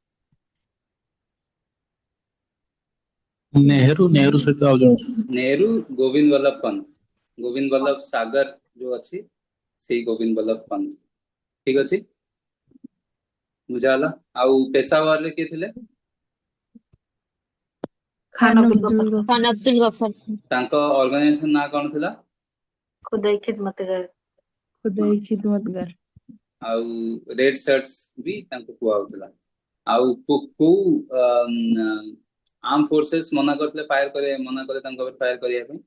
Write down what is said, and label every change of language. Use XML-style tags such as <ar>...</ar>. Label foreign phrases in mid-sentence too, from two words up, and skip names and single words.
<or>ନେହେରୁ ସହିତ ଆଉ ଜଣେ ନେହେରୁ, ଗୋବିନ୍ଦ ବଲ୍ଲଭ ପନ୍ତ। ଗୋବିନ୍ଦ ବଲ୍ଲଭ ସାଗର ଯୋଉ ଅଛି ସେଇ ଗୋବିନ୍ଦ ବଲ୍ଲଭ ପନ୍ତ। ଠିକ ଅଛି ବୁଝାଗଲା। ଆଉ ପେଶାୱାରରେ କିଏ ଥିଲେ? ଖାନ ଅବଦୁଲ ଗଫର खान अब्दुल गफर ତାଙ୍କ ଅର୍ଗାନାଇଜେସନ ନାଁ କଣ ଥିଲା? खुदाई खिदमतगर। ଖୁଦାଇ ଖିଦମତଗାର। ଆଉ ରେଡ ସର୍ଟସ ବି ତାଙ୍କୁ କୁହାହଉଥିଲା। ଆଉ କୋଉ</or> <en>arm forces</en> <or>ମନା କରିଥିଲେ ମନା କଲେ ତାଙ୍କ ଉପରେ ଫାୟାର କରିବା ପାଇଁ?</or>